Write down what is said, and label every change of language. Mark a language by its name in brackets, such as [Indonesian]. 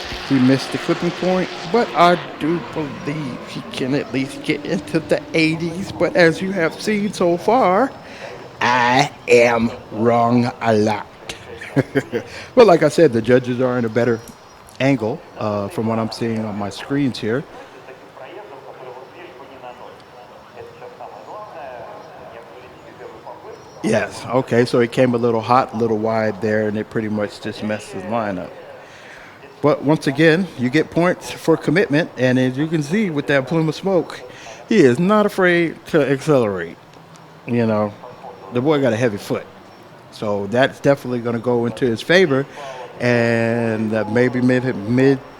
[English] He missed the clipping point, but I do believe he can at least get into the 80s. But as you have seen so far, I am wrong a lot. But like I said, the judges are in a better angle from what I'm seeing on my screens here. [Russian] проездом, который вот здесь бы не наносит. Это сейчас самое главное, не обнулить себе первую попытку. [English] Yes, okay, so it came a little hot, a little wide there, and it pretty much just messed his line up. But once again, you get points for commitment, and as you can see with that plume of smoke, he is not afraid to accelerate. You know, the boy got a heavy foot, so that's definitely going to go into his favor, and maybe midfield.